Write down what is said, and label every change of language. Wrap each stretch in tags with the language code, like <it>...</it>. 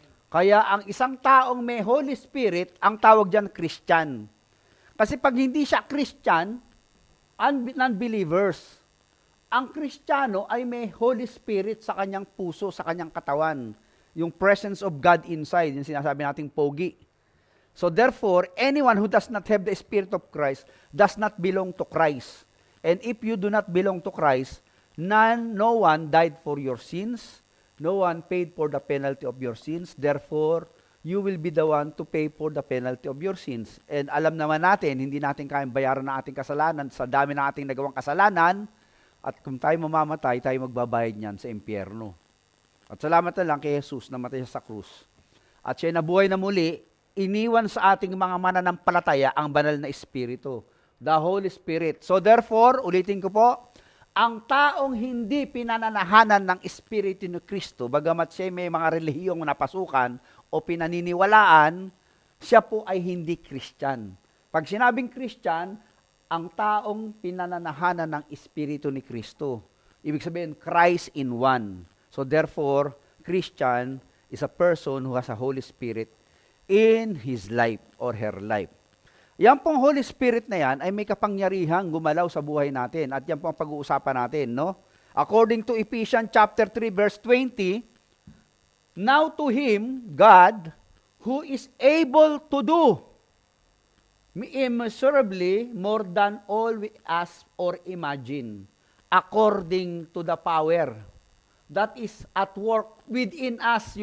<tl>Kaya ang isang taong may Holy Spirit, ang tawag diyan Christian. Kasi pag hindi siya Christian, non-believers. Ang Kristiyano ay may Holy Spirit sa kanyang puso, sa kanyang katawan. Yung</tl> <en>presence of God inside,</en> <tl>yung sinasabi nating pogi.</tl> <en>So therefore, anyone who does not have the Spirit of Christ does not belong to Christ. And if you do not belong to Christ, no one died for your sins, no one paid for the penalty of your sins, therefore, you will be the one to pay for the penalty of your sins.</en> <tl>And alam naman natin, hindi natin kayang bayaran ng ating kasalanan sa dami ng ating nagawang kasalanan, at kung tayo mamamatay, tayo magbabayad niyan sa impyerno. At salamat na lang kay Jesus na matay sa krus. At siya nabuhay na muli, iniwan sa ating mga mananampalataya ang banal na Espiritu, the Holy Spirit.</tl> <en>So therefore,</en> <tl>ulitin ko po, ang taong hindi pinananahanan ng Espiritu ni Kristo, bagamat siya may mga relihiyong napasukan o pinaniniwalaan, siya po ay hindi Christian. Pag sinabing Christian, ang taong pinananahanan ng Espiritu ni Kristo. Ibig sabihin,</tl> <en>Christ in one. So therefore, Christian is a person who has a Holy Spirit in his life or her life.</en> <tl>Yan pong Holy Spirit na yan ay may kapangyarihang gumalaw sa buhay natin. At yan pong pag-uusapan natin, no?</tl> <en>According to Ephesians chapter 3 verse 20, now to Him, God, who is able to do immeasurably more than all we ask or imagine, according to the power that is at work within us.</en>